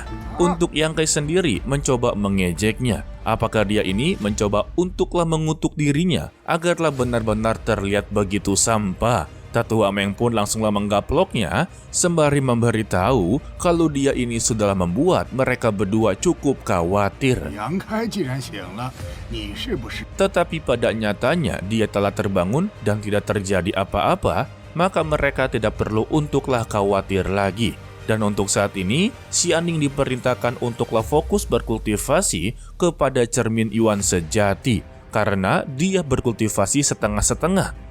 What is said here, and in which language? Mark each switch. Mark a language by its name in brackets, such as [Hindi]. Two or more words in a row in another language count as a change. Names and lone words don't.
[Indonesian] Untuk Yang Kai sendiri mencoba mengejeknya. Apakah dia ini mencoba untuklah mengutuk dirinya agarlah benar-benar terlihat begitu sampah? Tetua Meng pun langsunglah menggaploknya sembari memberitahu kalau dia ini sudah membuat mereka berdua cukup khawatir. [Chinese] 杨开既然醒了，你是不是 [Indonesian] Tetapi pada nyatanya dia telah terbangun dan tidak terjadi apa-apa, maka mereka tidak perlu untuklah khawatir lagi. Dan untuk saat ini, Xianing diperintahkan untuklah fokus berkultivasi kepada cermin Yuan sejati, karena dia berkultivasi setengah-setengah.